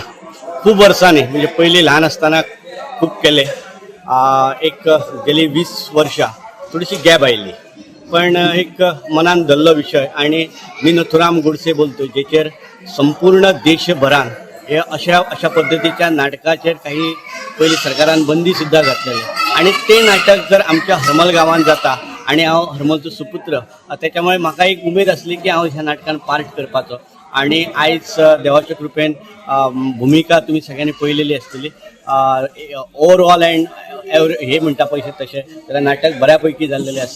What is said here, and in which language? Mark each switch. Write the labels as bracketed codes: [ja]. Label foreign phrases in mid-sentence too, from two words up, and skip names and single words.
[mr] खूप वर्षांनी म्हणजे पहिले लहान असताना खूप केले. [kok] एक गेली 20 वर्षा थोडीशी गॅप आयली पण एक मनान धरलो विषय आणि मी नथुराम गोडसे बोलतो जेचेर संपूर्ण देशभरान हे अशा पद्धतीच्या नाटकाचेर काही पयलीं सरकारान बंदी सुद्दां घातलेली आणि ते नाटक जर आमच्या हरमल गांवांत जाता आणि हांव हरमलचो सुपुत्र त्याच्यामुळे म्हाका एक उमेद आसली की हांव ह्या नाटकान पार्ट करपाचो आणि आयज देवाच्या कृपेन भुमिका तुमी सगळ्यांनी पळयलेली आसतली. [en] overall end [kok] हे म्हणटा पयशे तशें जाल्यार नाटक बऱ्या पैकी जाल्लेलें आसा.